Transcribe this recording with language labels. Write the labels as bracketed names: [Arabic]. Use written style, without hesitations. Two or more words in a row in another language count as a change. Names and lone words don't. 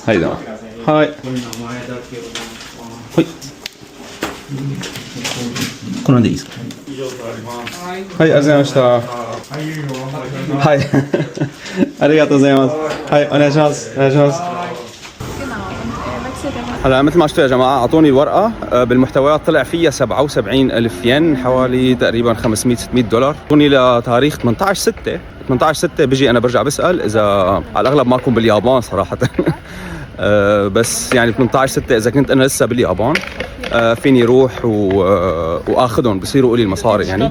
[Japanese] はい、どうも。はい。これでいいですか？はい、ありがとうございました。はい、ありがとうございます。はい、お願いします。お願いします。 [Arabic] هلا مثل ما شفتوا يا جماعة أعطوني الورقة بالمحتويات طلع فيها 77,000 ين حوالي تقريبا 500-600 دولار. أعطوني لتاريخ 18/6 18/6 بيجي انا برجع بسال اذا على الاغلب ما اكون باليابان صراحه. بس يعني 18/6 اذا كنت انا لسه باليابان فيني روح واخذهم بصيروا يقولوا لي المصاري يعني.